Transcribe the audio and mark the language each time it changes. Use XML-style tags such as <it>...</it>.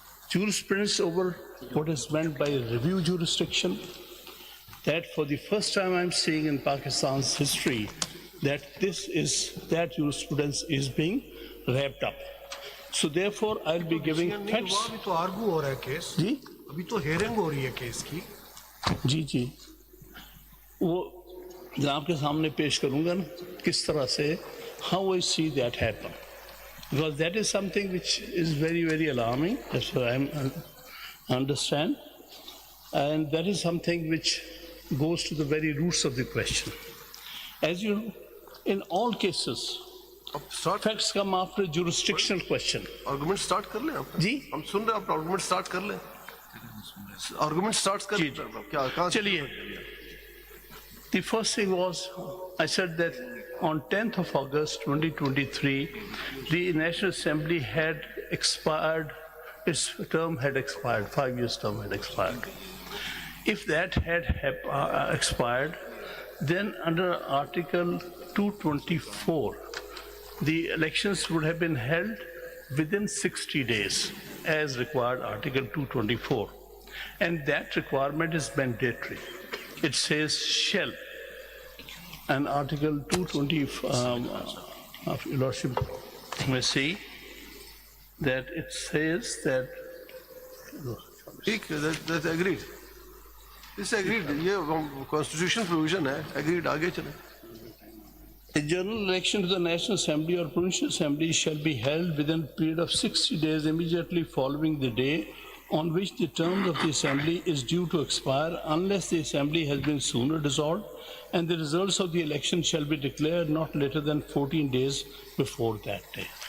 <en>Jurisprudence over what is meant by review jurisdiction, that for the first time I'm seeing in Pakistan's history that that jurisprudence is being wrapped up. So therefore I'll be giving facts.</en> <ur>ابھی تو argue ہو رہا ہے case جی ابھی تو hearing ہو رہی ہے case کی جی وہ جناب کے سامنے پیش کروں گا نا کس طرح سے</ur> <en>how I see that happen, because that is something which is very, very alarming. That's what I understand, and that is something which goes to the very roots of the question. As you know, in all cases, facts come after jurisdictional question.</en> <ur>Argument start کر لیں آپ جی ہم سن رہے ہیں آپ argument start کر لیں argument start کر جی لیں کیا کہاں چلیے.</ur> <en>The first thing was, I said that on 10th of August 2023, the National Assembly had expired, its term had expired, 5 years term had expired. If that had expired, then under Article 224, the elections would have been held within 60 days, as required Article 224. And that requirement is mandatory. It says shall. And Article 220 of Your Lordship may see that it says that</en> <ur>ٹھیک ہے agreed اس agreed یہ constitution provision ہے agreed آگے چلیں</ur> <en>a general election to the National Assembly or Provincial Assembly shall be held within a period of 60 days immediately following the day on which the term of the Assembly is due to expire, unless the Assembly has been sooner dissolved, and the results of the election shall be declared not later than 14 days before that day.</en>